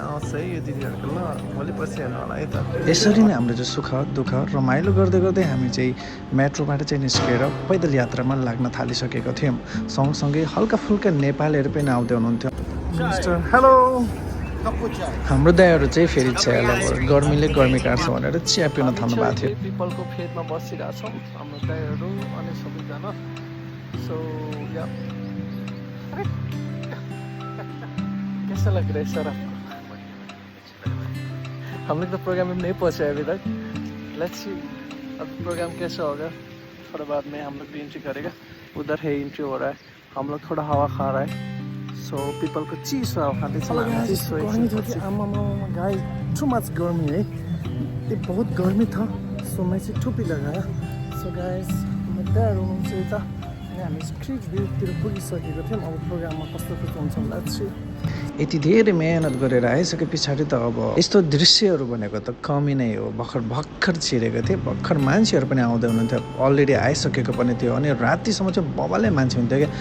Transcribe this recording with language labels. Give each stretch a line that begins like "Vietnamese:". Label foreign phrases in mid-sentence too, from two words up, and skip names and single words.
Nepali: आउँछ है यो दिदीहरूको ल भोलि पछि हेर्नु होला है त यसरी नै हाम्रो चाहिँ सुख दुःख रमाइलो गर्दै हामी चाहिँ मेट्रोबाट चाहिँ निस्केर पैदल यात्रामा लाग्न थालिसकेको थियौँ सँगसँगै हल्का फुल्का नेपालीहरू पनि आउँदै हुनुहुन्थ्यो हेलो हाम्रो दाइहरू चाहिँ फेरि चिया गर्मीले गर्मी काट्छ भनेर चिया पिउन थाल्नु भएको थियो पिपलको फेदमा बसिरहेछौँ हाम्रो दाइहरू अनि सबैजना सो या
Hindi: कैसा लग रहा है सर हम लोग तो प्रोग्राम में नहीं पहुंचे अभी तक
English: let's see
Hindi: अब प्रोग्राम कैसा होगा थोड़ा बाद में हम लोग भी एंट्री करेगा उधर है एंट्री हो रहा है हम लोग थोड़ा हवा खा रहा है सो
Nepali: पिपलको चिसो हावा खाँदैछ आमामा
Hindi: गाइस
English: too much
Hindi: गर्मी है ये बहुत गर्मी था
Nepali: सो मैं चाहिँ टोपी लगाएँ सो गाइस दाइहरू हुनुहुन्छ यता अनि हामी स्ट्रिट भ्यूतिर पुगिसकेको थियौँ अब प्रोग्राममा कस्तो हुन्छ लाग्छ यति धेरै मेहनत गरेर आइसके पछाडि त अब यस्तो दृश्यहरू भनेको त कमी नै हो भर्खर छिरेको थिएँ भर्खर मान्छेहरू पनि आउँदै हुनुहुन्थ्यो अलरेडी आइसकेको पनि थियो अनि रातिसम्म चाहिँ बबालै मान्छे हुन्थ्यो क्या